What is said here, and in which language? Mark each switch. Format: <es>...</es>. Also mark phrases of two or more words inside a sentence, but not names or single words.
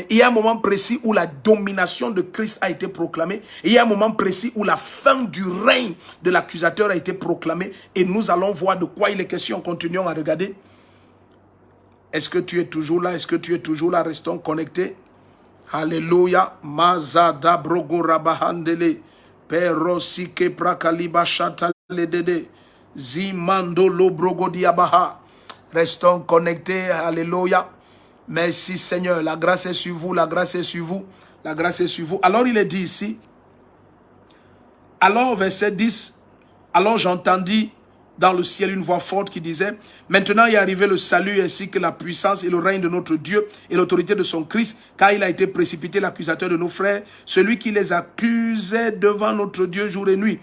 <fr>Il y a un moment précis où la domination de Christ a été proclamée. Et il y a un moment précis où la fin du règne de l'accusateur a été proclamée. Et nous allons voir de quoi il est question. Continuons à regarder. Est-ce que tu es toujours là? Est-ce que tu es toujours là? Restons connectés. Alléluia. Mazada brogo rabahandele. Perosike prakaliba chataledede. Zimando lo brogo diabaha. Restons connectés. Alléluia. Merci Seigneur, la grâce est sur vous, la grâce est sur vous, la grâce est sur vous. Alors il est dit ici, alors verset 10, alors j'entendis dans le ciel une voix forte qui disait, maintenant est arrivé le salut ainsi que la puissance et le règne de notre Dieu et l'autorité de son Christ, car il a été précipité l'accusateur de nos frères, celui qui les accusait devant notre Dieu jour et nuit.</fr>